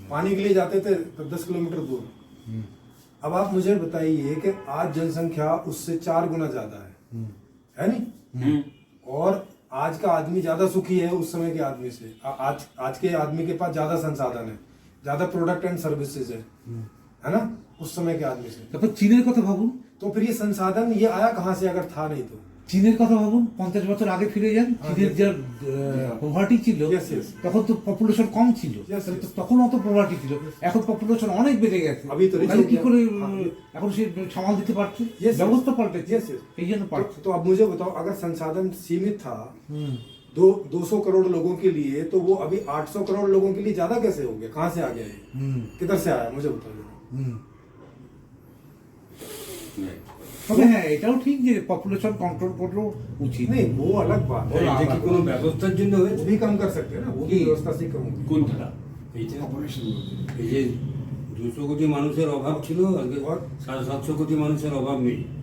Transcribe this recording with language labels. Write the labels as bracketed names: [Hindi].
[Hindi] पानी के लिए जाते थे 10 किलोमीटर दूर, अब आप मुझे बताइए कि आज जनसंख्या उससे 4 गुना ज्यादा है नहीं? और आज का आदमी ज्यादा सुखी है उस समय के आदमी से। आज के आदमी के पास ज्यादा संसाधन है, ज्यादा प्रोडक्ट एंड सर्विसेज है ना, उस समय के आदमी से। [Bangla] তারপর চীনের কথা ভাবুন, [Hindi] तो फिर ये संसाधन ये आया कहाँ से अगर था नहीं तो? [Bangla] চীনের কথা ভাবুন, 50 বছর আগে ফিরে যান, চীনের যে পভার্টি ছিল [English] Yes, yes. [Bangla] তখন তো পপুলেশন কম ছিল, [English] Yes, [Bangla] তাহলে তো [English] yes. [Bangla] তখন অত পভার্টি ছিল, এখন পপুলেশন অনেক বেড়ে গেছে। [Hindi] अभी तो [Bangla] তাহলে কি করে [Hindi] हाँ, [Bangla] এখন সে সামাল দিতে পারছে? [English] Yes, yes. [Bangla] ব্যবস্থা পাল্টেছে, [English] Yes, yes. [Bangla] এই জন্য পারছে। [Hindi] तो अब मुझे बताओ, अगर संसाधन सीमित था 200 करोड़ लोगों के लिए, तो वो अभी 800 करोड़ लोगों के लिए ज्यादा कैसे हो गया? कहाँ से आ गया ये? किधर से आया मुझे बताओ जरा। [Bangla] তবে হ্যাঁ, এটাও ঠিক যে পপুলেশন কন্ট্রোল করলেও উচিত। [Hindi] नहीं वो अलग बात है, [Bangla] এটা কি কোনো ব্যবস্থার জন্য [Hindi] वो [Bangla] হয়েছে? [Hindi] भी कम कर सकते हैं ना, वो भी जी। व्यवस्था से कम होगी। [Bangla] কোনটা? এইটা এই যে 200 কোটি মানুষের অভাব ছিল, আজকে 750 কোটি মানুষের অভাব নেই।